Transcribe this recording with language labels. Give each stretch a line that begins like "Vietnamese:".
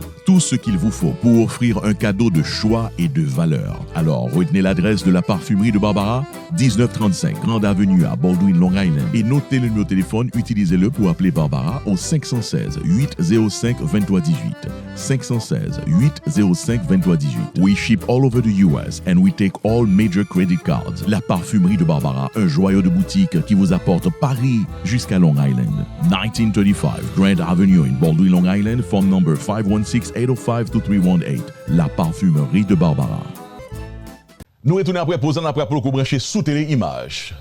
French: Tout ce qu'il vous faut pour offrir un cadeau de choix et de valeur. Alors, retenez l'adresse de La Parfumerie de Barbara, 1935 Grande Avenue à Baldwin, Long Island, et notez le numéro de téléphone, utilisez-le pour appeler Barbara au 516 805 23 18. 516 805 23 18.
English: We ship all over the US and we take all major credit cards.
French: La Parfumerie de Barbara, un joyau de boutique qui vous apporte Paris jusqu'à Long Island.
English: 1935 Grand Avenue in Baldwin, Long Island, phone number 516-805-2318.
French: La Parfumerie de Barbara. Nous retournons après posant après pour le brancher sous télé image.